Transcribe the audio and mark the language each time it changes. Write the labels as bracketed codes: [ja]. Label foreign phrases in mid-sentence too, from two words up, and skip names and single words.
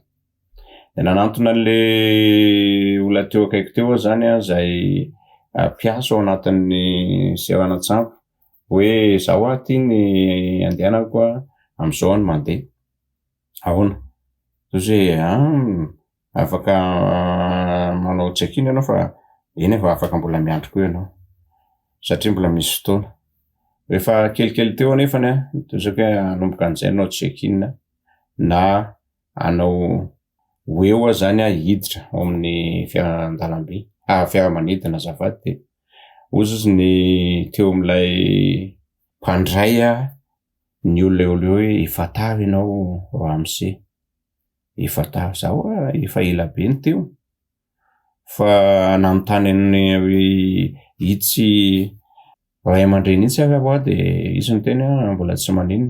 [mg] Dia nanantona le olona teo akaiky teo zany zay mpiasa ao anatin'ny seranatsampo hoe zao ty ny andehanako amin'izao ny mandeha. Ahoana? Toy hoe afaka manao check-in ianao fa eny efa afaka mbola miandry koa ianao satria mbola misy fotoana. Rehefa kelikely teo anefany toy hoe hanomboka an'izay anao check-in na anao eo zany hiditra ao amin'ny fiaran-dalamby fiaramanidina azafady. Dia ozy ny teo amin'ilay mpandray ny olona eo hoe efa tara ianao ramose, efa tara zao efa ela be ny teo fa nanontany ny itsy ray aman-dreny itsy aho dia izy ny teny mbola tsy maninona.